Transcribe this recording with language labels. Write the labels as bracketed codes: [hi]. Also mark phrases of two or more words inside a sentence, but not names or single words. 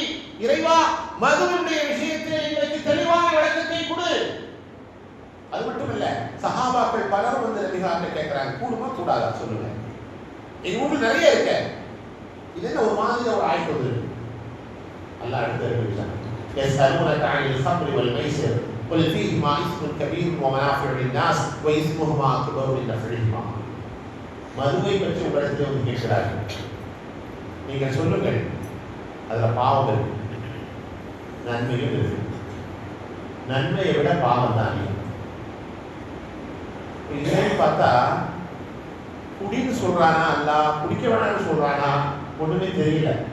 [ta] இறைவா, மதுவினுடைய விஷயத்தில் எங்களுக்கு தெளிவான விளக்கத்தை கொடு. அது மட்டுமல்ல, சஹாபாக்கள் பலரும் வந்து நபிகளார்ட்ட கேட்கிறாங்க, கூடுமா கூடாதா சொல்லுங்க. இது உங்களுக்கு நிறைய இருக்கு, இது என்ன ஒரு மாதிரி ஒரு ஆய்வு இருக்கு. அல்லாஹ் அடுத்த விஷயம் [ar] يسألونك عن الخمر والميسر قل فيهما إثم كبير ومنافع للناس وإثمهما أكبر من نفعهما. [ta] மதுவை பற்றி உங்களிடத்தில் வந்து கேட்கிறார்கள், நீங்கள் சொல்லுங்கள், அதுல பாவம் இருக்கு, நன்மையும் இருக்கு. நன்மையை விட பாவம் தான். இதே பார்த்தா குடின்னு சொல்றானா அல்ல குடிக்க வேணாம்னு சொல்றானா ஒண்ணுமே தெரியல.